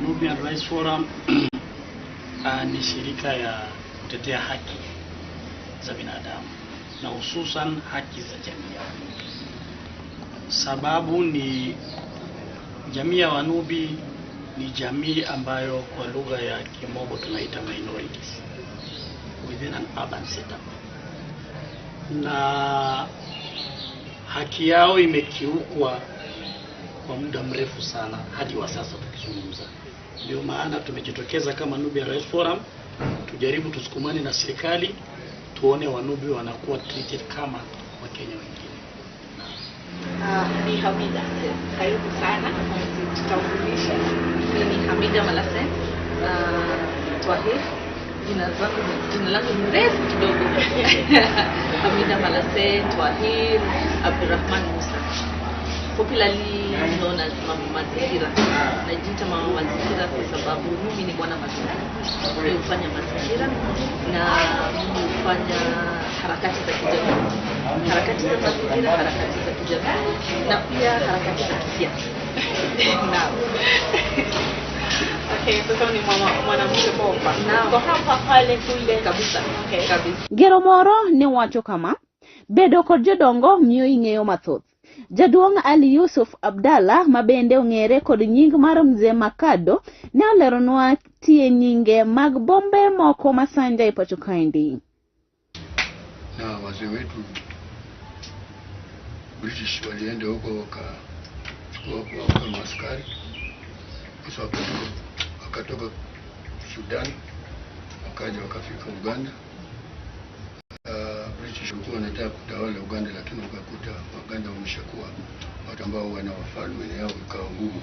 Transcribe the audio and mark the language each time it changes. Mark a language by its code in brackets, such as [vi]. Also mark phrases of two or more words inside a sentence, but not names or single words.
[sw] Nubian Rights Forum ni shirika ya kutetea haki za binadamu na hususan haki za jamii ya Wanubi. Sababu ni jamii ya Wanubi ni jamii ambayo kwa lugha ya Kimombo tunaita [en] minorities within an urban setup, [sw] na haki yao imekiukwa kwa muda mrefu sana hadi wa sasa tukizungumza. Ndio maana tumejitokeza kama Nubian Rights Forum tujaribu tusukumane na serikali tuone Wanubi wanakuwa treated kama Wakenya wengine. Ni Hamida, karibu sana. Tutambulisha. Ni Hamida Malase. Twahir. Jina langu ni refu kidogo. Hamida Malase, Twahir, Abdurrahman Musa. [en] Popularly known as Mama Mazingira. [sw] Najiita Mama Mazingira kwa sababu mimi ni bwana mazingira. Mimi hufanya mazingira na hufanya harakati za kijamii. Harakati za mazingira, harakati za kijamii na pia harakati za kisiasa. Naam. Okay, sasa ni mwanamke bomba. Naam. Kwa hapa pale kule kabisa. Okay, kabisa. [luo] Gero moro ni wacho kama bedo kod jodongo miyo ing'eyo mathoth. Jaduong' Ali Yusuf Abdalla mabende ong'ere kod nying mar Mzee Makado ne oleronwa tie nyinge mag bombe moko masanja e pacho kaendi. [sw] Na wazee wetu British walienda huko wakachukua maaskari, kisha wakatoka Sudan, wakaja wakafika Uganda. British walikuwa wanataka kutawala Uganda, lakini wakakuta Waganda wameshakuwa watu ambao wana wafalme yao, ikawa ngumu.